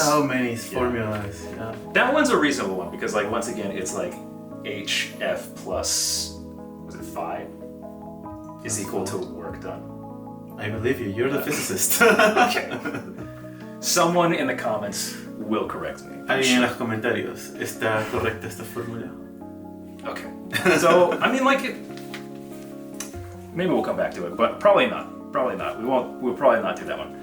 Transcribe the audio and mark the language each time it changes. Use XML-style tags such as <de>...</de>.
<en>So many formulas. Yeah. That one's a reasonable one because, like, once again, it's like HF plus, was it phi? Is equal to work done. I believe you. You're the physicist. Okay. Someone in the comments will correct me.</en> <es>Alguien en los comentarios. ¿Está correcta esta fórmula?</es> <en>Okay. So, I mean, like, maybe we'll come back to it, but probably not. Probably not. We'll probably not do that one.</en>